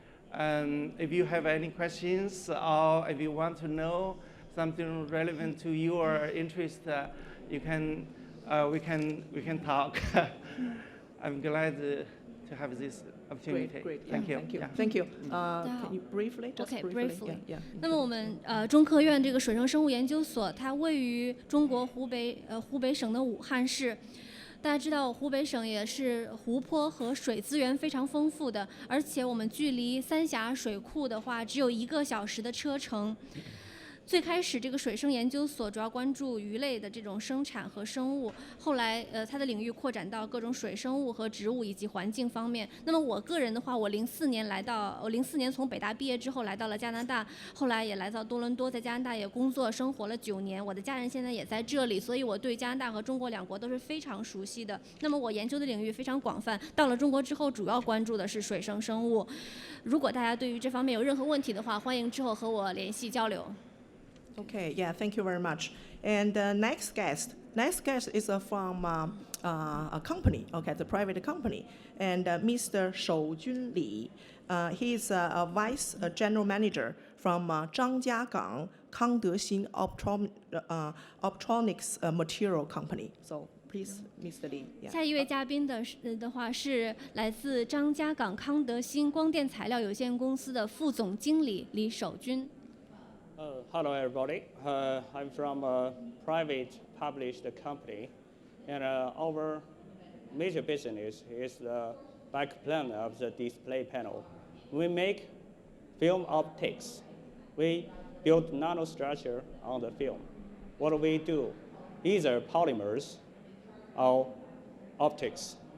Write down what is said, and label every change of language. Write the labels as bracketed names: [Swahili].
[English] If you have any questions or if you want to know something relevant to your interest, we can talk. I'm glad to have this opportunity. Great. Thank you. Thank you. Yeah. Thank you. Can you briefly? Just Okay, briefly. briefly. Yeah. [Chinese] 那么我们中科院这个水生生物研究所，它位于中国湖北省的武汉市。大家知道，湖北省也是湖泊和水资源非常丰富的，而且我们距离三峡水库的话，只有1个小时的车程。最开始这个水生研究所主要关注鱼类的这种生产和生物，后来它的领域扩展到各种水生物和植物以及环境方面。那么我个人的话，我04年从北大毕业之后来到了加拿大，后来也来到多伦多，在加拿大也工作生活了9年，我的家人现在也在这里，所以我对加拿大和中国2国都是非常熟悉的。那么我研究的领域非常广泛，到了中国之后主要关注的是水生生物。如果大家对于这方面有任何问题的话，欢迎之后和我联系交流。 [English] Okay, yeah, thank you very much. And next guest is from a company, okay, the private company, and Mr. Shoujun Li. He is a vice general manager from Zhangjiagang Kangdexin Optronics Material Company. So please, Mr. Li. Yeah. [Chinese] 下一位嘉宾的话是来自张家港康德新光电材料有限公司的副总经理李守军。 [English] Hello, everybody. I'm from a private published company, and our major business is the backplane of the display panel. We make film optics. We build nanostructure on the film. What we do, either polymers or optics.